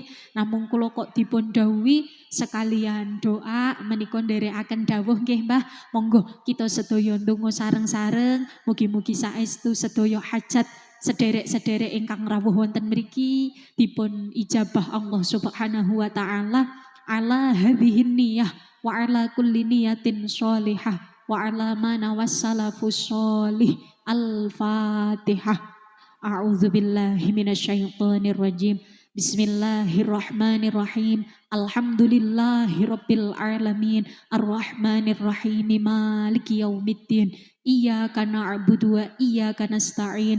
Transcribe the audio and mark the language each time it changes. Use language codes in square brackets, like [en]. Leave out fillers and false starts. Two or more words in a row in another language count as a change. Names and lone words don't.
[jv] Namung kula kok dipun dawuhi sekalian doa menika nderekaken dawuh nggih Mbah. Monggo kita sedaya ndonga sareng-sareng mugi-mugi saestu sedaya hajat sederek-sederek ingkang rawuh wonten mriki dipun ijabah [ar] الله سبحانه وتعالى على هذه النية وعلى كل نية صالحة وعلى ما نوى السلف الصالح. Al-Fatihah. أعوذ بالله من الشيطان الرجيم. بسم الله الرحمن الرحيم. الحمد لله رب العالمين. الرحمن الرحيم. مالك يوم الدين. إياك نعبد وإياك نستعين.